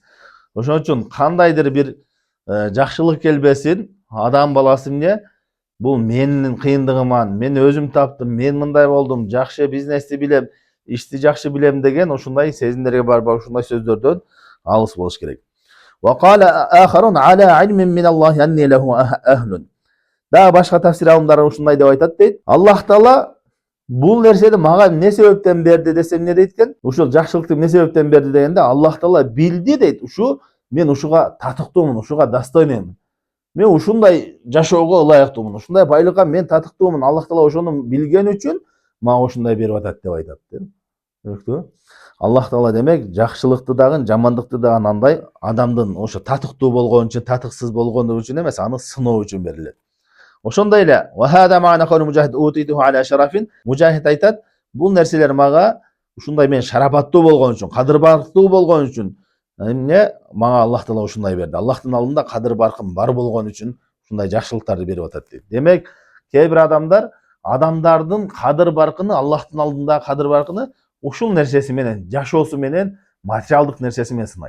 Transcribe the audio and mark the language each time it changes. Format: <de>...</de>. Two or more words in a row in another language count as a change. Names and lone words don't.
<ky>Ошон үчүн кандайдыр бир жакшылык келбесин, адам баласы эмне? Бул менин кыйындыгыман, мен өзүм таптым, мен мындай болдум, жакшы бизнести билем, ишти жакшы билем деген ушундай сезимдерге барбай, ушундай сөздөрдөн алыс болуш керек.</ky> <ar>وقال آخرون على علم من الله أني له أهل.</ar> <ky>Да башка тафсир алымдары ушундай деп айтат дейт. Аллах Таала бул нерсени мага эмне себептен берди десе эмне дейт экен? Ушул жакшылыкты эмне себептен берди дегенде Аллах Таала билди дейт. Мен ушуга татыктуумун, ушуга достойнумун. Мен ушундай жашоого ылайыктуумун, ушундай байлыкка мен татыктуумун. Аллах Таала ошону билген үчүн мага ушундай берип атат деп айтат. Түшүнүктүбү? Аллах Таала демек жакшылыкты дагы, жамандыкты дагы андай адамдын ошо татыктуу болгон үчүн, татыксыз болгону үчүн эмес, аны сыноо үчүн берилет. Ошондой эле</ky> <ar>وهذا معنى قالوا مجاهد أوتيته على شرف.</ar> <ky>Мужахид айтат, бул нерселер мага ушундай мен шарапаттуу болгон үчүн, кадырбактуу болгон үчүн, Эмне мага Аллах Таала ушундай берди. Аллахтын алдында кадыр баркым бар болгон үчүн ушундай жакшылыктарды берип атат дейт. Демек, кээ бир адамдардын кадыр баркыны, Аллахтын алдында кадыр баркыны ушул нерсеси менен, жашоосу менен, материалдык нерсеси менен сынайт.</ky>